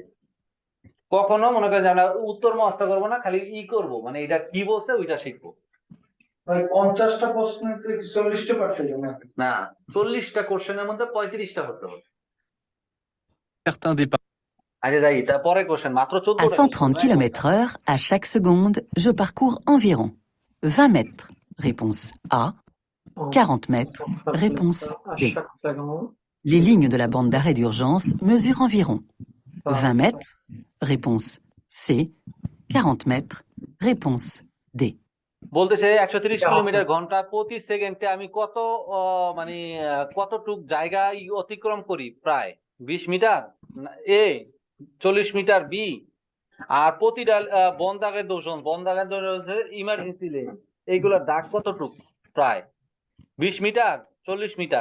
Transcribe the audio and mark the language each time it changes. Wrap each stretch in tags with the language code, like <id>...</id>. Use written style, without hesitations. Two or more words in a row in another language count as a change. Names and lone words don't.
<bn>কখনো মনে করেন যে আমরা উত্তর মস্ত করবো না, খালি করবো, মানে এটা কি বলছে ওইটা শিখবো। 50টা প্রশ্ন 40টা পাঠাই না, 40টা কোশ্চেনের মধ্যে 35টা হতে হবে।</bn> <fr>Certains départs.</fr> <bn>আচ্ছা যাই, তারপরে কোশ্চেন মাত্র À 14টা।</bn> <fr>130 km/h, à chaque seconde, je parcours environ 20 mètres. Réponse A. 40 mètres. Réponse B. Les lignes de la bande d'arrêt d'urgence mesurent environ 20 mètres. Réponse C. 40 mètres. Réponse D.</fr> <bn>বলতেছে 130 কিলোমিটার ঘন্টা প্রতি সেকেন্ডে আমি কত মানে কতটুক জায়গা অতিক্রম করি, প্রায় 20 মিটার এ, 40 মিটার বি, আর প্রতিটা বন্দাগের দোষণ হচ্ছে</bn> <en>emergency lane,</en> <bn>এইগুলোর দাগ কতটুক, প্রায় 20 মিটার 40 মিটার।</bn>